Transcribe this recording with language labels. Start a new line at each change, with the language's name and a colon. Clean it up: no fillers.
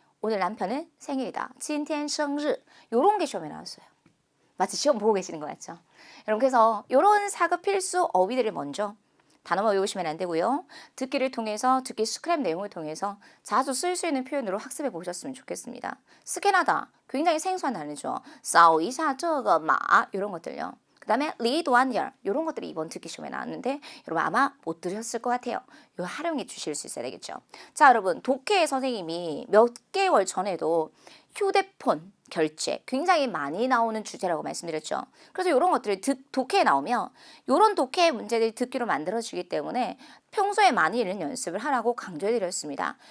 Korean: 오늘 남편은 생일이다.
Chinese: 今天生日
Korean: 요런 게 시험에 나왔어요. 마치 시험 보고 계시는 거 같죠? 여러분 그래서 요런 사급 필수 어휘들을 먼저 단어만 외우시면 안 되고요. 듣기를 통해서 듣기 스크랩 내용을 통해서 자주 쓸 수 있는 표현으로 학습해 보셨으면 좋겠습니다. 스캔하다 굉장히 생소한 단어죠.
Chinese: 扫一下这个码
Korean: 이런 것들요. 그 다음에 리도안열 이런 것들이 이번 듣기 시험에 나왔는데 여러분 아마 못 들으셨을 것 같아요. 요 활용해 주실 수 있어야 되겠죠. 자 여러분 독해 선생님이 몇 개월 전에도 휴대폰 결제 굉장히 많이 나오는 주제라고 말씀드렸죠. 그래서 이런 것들이 독해에 나오면 이런 독해 문제들이 듣기로 만들어지기 때문에 평소에 많이 읽는 연습을 하라고 강조해드렸습니다.